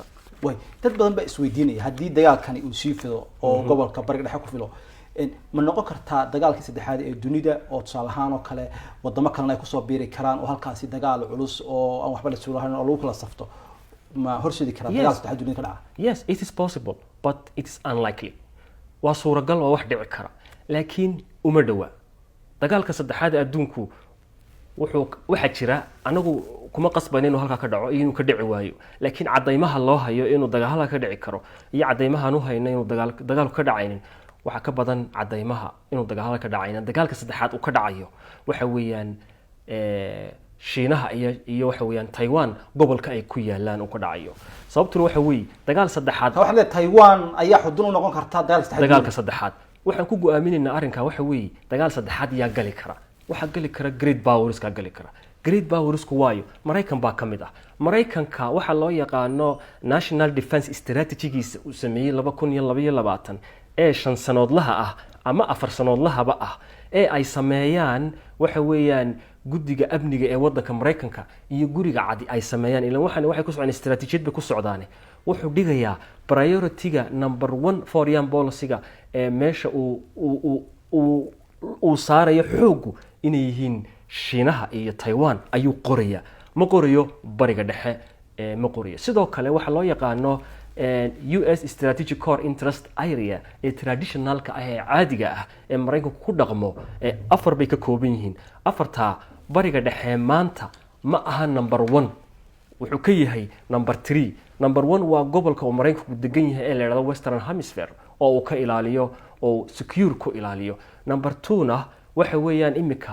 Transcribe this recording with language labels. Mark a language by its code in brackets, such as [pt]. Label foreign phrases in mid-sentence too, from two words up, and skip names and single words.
[so] way dad badan ba isweydiinaya hadii dagaalkani uu sii fido oo gobolka bariga dhexe ku filo ma noqon kartaa dagaalkii saddexaad ee dunida oo tusaalahaan oo kale wadamo kale ay ku soo biiri karaan oo halkaasi dagaal culus oo aan waxba la suulahayn oo lagu kala safto ma horseedi karaa dagaal saddexaad dunida ka dhaca [en] yes it is possible but it is unlikely [so] waa suuragal oo wax dhici kara laakiin uma dhawa dagaalka saddexaad ee adduunku waxa jira anagu kuma qasbanin inuu halka ka dhaco inuu ka dhici waayo laakiin cadeymaha loo hayo inuu dagaal ka dhici karo iyo cadeymaha uu hayno inuu dagaal ka dhacaynin waxa ka badan cadeymaha inuu dagaal ka dhacaynin dagaalka saddexaad uu ka dhacayo waxa weeyaan Shiinaha iyo waxa weeyaan Taiwan gobolka ay ku yaalaan uu ka dhacayo sababtuna waxa weey dagaal saddexaad waxa la Taiwan ayaa xudun u noqon kartaa dagaalka saddexaad waxaan ku go'aaminaynaa arrinka waxa weey dagaal saddexaad yaa gali kara waxa gali kara [en] great powers [so] ka gali kara [en] great powers [so] ku waayo Mareykan baa kamid ah Mareykanka waxa loo yaqaano [en] national defense strategy-giisa [so] uu sameeyay 2022 ee 5 sanoodlaha ah ama 4 sanoodlaha ah ee ay sameeyaan waxa weeyaan guddiga amniga ee wadanka Mareykanka iyo guriga cadi ay sameeyaan ilaa waxay ku socon istiraatiijiyad ku socdaan wuxuu dhigayaa priority-ga number 1 [en] foreign policy-ga [so] ee meesha uu saarayo xoogu inay yihiin Shiinaha iyo Taiwan ayuu qoraya ma qorayo bariga dhexe ma qorayo sidoo kale waxa loo yaqaano [en] US strategic core interest area [so] ee traditionalka ah ee caadiga ah ee Mareykanku ku dhaqmo afar bay ka kooban yihiin afarta bariga dhexe maanta ma aha number 1 wuxuu ka yahay number 3 number 1 waa gobolka uu Mareykanku degan yahay ee la yiraahdo Western Hemisphere oo uu ka ilaaliyo oo secure ku ilaaliyo number 2 na waxa weeyaan imika